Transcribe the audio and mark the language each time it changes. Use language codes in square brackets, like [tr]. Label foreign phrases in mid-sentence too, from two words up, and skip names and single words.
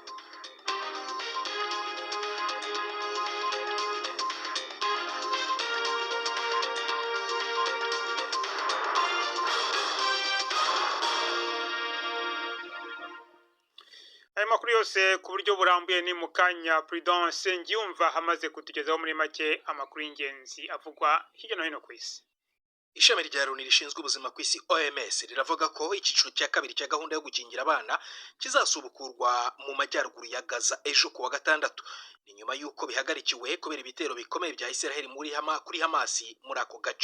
[rw] Amakuru yose ku buryo burambuye ni mukanya. Prudence Ngiyumva hamaze kutugezaho muri make amakuru y'ingenzi avugwa hirya no hino ku isi. Ishami rya Loni rishinzwe ubuzima ku isi OMS riravuga ko icyiciro cya kabiri cya gahunda yo gukingira abana kizasubukurwa mu majyaruguru ya Gaza ejo ku wa gatandatu. Ni nyuma y'uko bihagarikiwe kubera ibitero bikomeye bya Israel kuri Hamas muri ako gace.